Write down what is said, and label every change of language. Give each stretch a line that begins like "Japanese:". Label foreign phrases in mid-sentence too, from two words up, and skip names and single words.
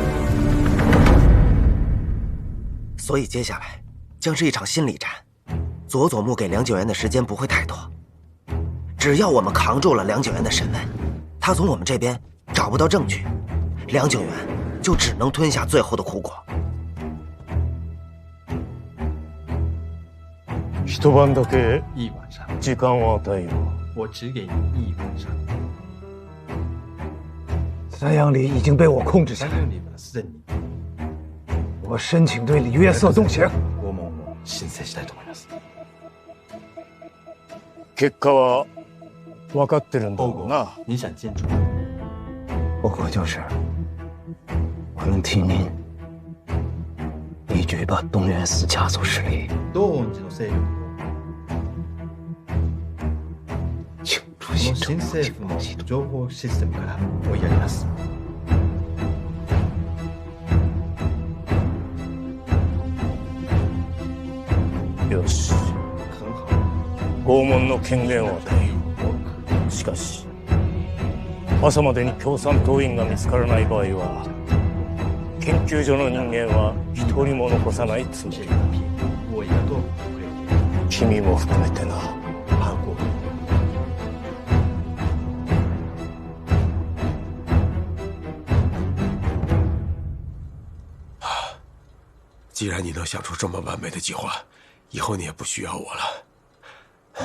Chinese: 所以接下来将是一场心理战，佐佐木给梁景元的时间不会太多。只要我们扛住了梁景元的审问，他从我们这边找不到证据，梁景元就只能吞下最后的苦果。
Japanese: 一晩だけ
Chinese: 一晚上，
Japanese: 時間を与えよ
Chinese: 我只给你一晚上。三阳里已经被我控制下来，
Japanese: 三阳里はすでに
Chinese: 我申请对李约瑟动刑。
Japanese: 拷問を申請したいと思います。結果は分かってるんだ
Chinese: 后果
Japanese: ろうな。
Chinese: 你想清楚。后果就是我能替您一举把东原寺家族势力
Japanese: 道恩寺の勢力
Chinese: 清除
Japanese: をこの新政新政府の情報システムから追いやります。よし、
Chinese: 很好，
Japanese: 拷問の権限を与えよう。しかし朝までに共産党員が見つからない場合は研究所の人間は一人も残さないつもりだ。
Chinese: 我也要做
Japanese: 君も含めてな。
Chinese: 包括既然你能想出这么完美的计划，以后你也不需要我了。